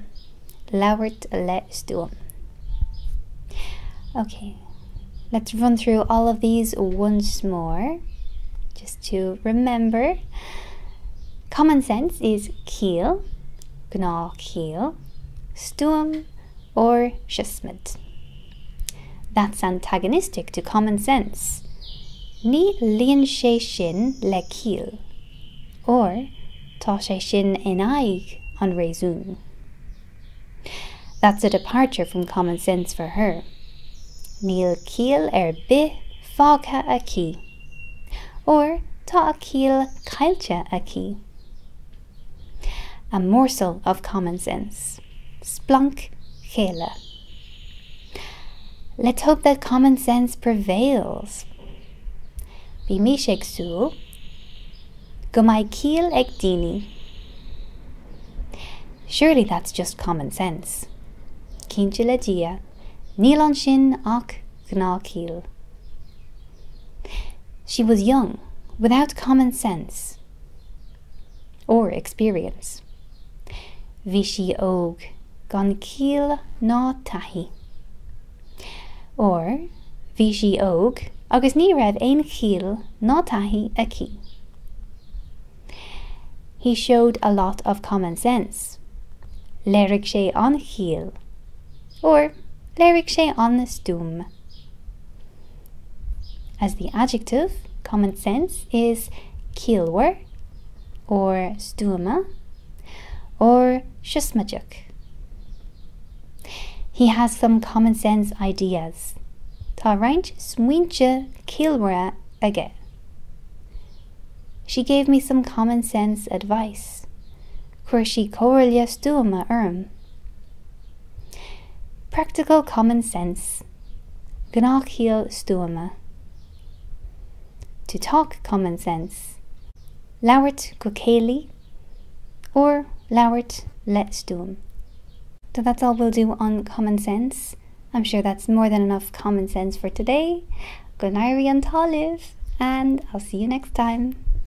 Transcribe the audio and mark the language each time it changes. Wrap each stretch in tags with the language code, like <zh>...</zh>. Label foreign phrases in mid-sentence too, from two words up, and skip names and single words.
<ga>Labhairt le stuam.</ga> <en>Okay, let's run through all of these once more, just to remember. Common sense is</en> <ga>ciall, gnáthchiall, stuam, or shusmid.</ga> <en>That's antagonistic to common sense.</en> <ga>Ní líonn sé sin le ciall, or tá sé sin in aghaidh an réasún.</ga> <en>That's a departure from common sense for her.</en> <ga>Níl ciall bith fágtha aici, or tá a ciall cailte aici.</ga> <en>A morsel of common sense.</en> <ga>Splanc, chéille.</ga> <en>Let's hope that common sense prevails.</en> <ga>Bímis ag súil, go mbeidh ciall ag daoine.</ga> <en>Surely that's just common sense.</en> <ga>Cinnte le dia, níl an sin ach gnáthchiall.</ga> <en>She was young, without common sense or experience.</en> <ga>Bhí she óg, gnáthchiall ná taithí. Or, bhí she óg, agus ní raibh aon ciall ná taithí aici.</ga> <en>He showed a lot of common sense.</en> <ga>Léirigh sé an ciall, or léirigh sé an stuama.</ga> <en>As the adjective, common sense is ciallmhar, or stuama, or shusmajuk. He has some common sense ideas.</en> <ga>Tá roinnt smuointe ciallmhara aige.</ga> <en>She gave me some common sense advice.</en> <ga>Chuir sí cóirle stuama orm.</ga> <en>Practical common sense.</en> <ga>Gnáthchiall stuama.</ga> <en>To talk common sense.</en> <ga>Labhairt go chéille or labhairt le stuam.</ga> <en>So that's all we'll do on common sense. I'm sure that's more than enough common sense for today. Good night, Untitled, and I'll see you next time.</en>